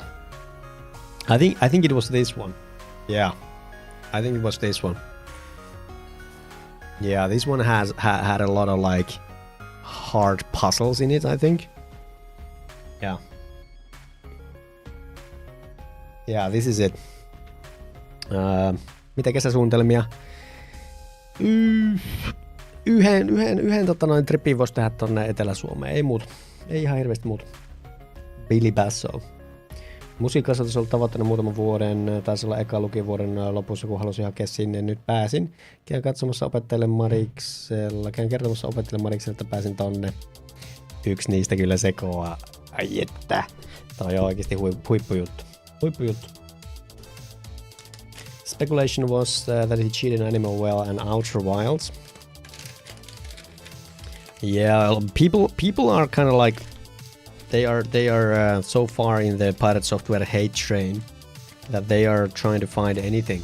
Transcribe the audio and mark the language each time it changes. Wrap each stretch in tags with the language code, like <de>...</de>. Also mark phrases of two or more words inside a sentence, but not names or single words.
<en>I think it was this one. Yeah. I think it was this one. Yeah, this one had a lot of like hard puzzles in it, I think. Yeah. Yeah, this is it.</en> <fi>Mitä kesäsuunnitelmia? Yhden tripin voisi tehdä tonne Etelä-Suomeen. Ei muuta. Ei ihan hirveästi muuta. Billy Basso. Musiikkikasvatus on ollut tavoitteena muutaman vuoden. Taisi olla eka lukivuoden lopussa, kun halusin hakea sinne. Nyt pääsin. Käyn kertomassa opettajalle Marikselle, että pääsin tonne. Yksi niistä kyllä sekoaa. Ai että. Toi on oikeesti huippujuttu.</fi> <en>Speculation was that he cheated Animal Well and Outer Wilds. Yeah, people are kind of like they are so far in the Pirate Software hate train that they are trying to find anything.</en>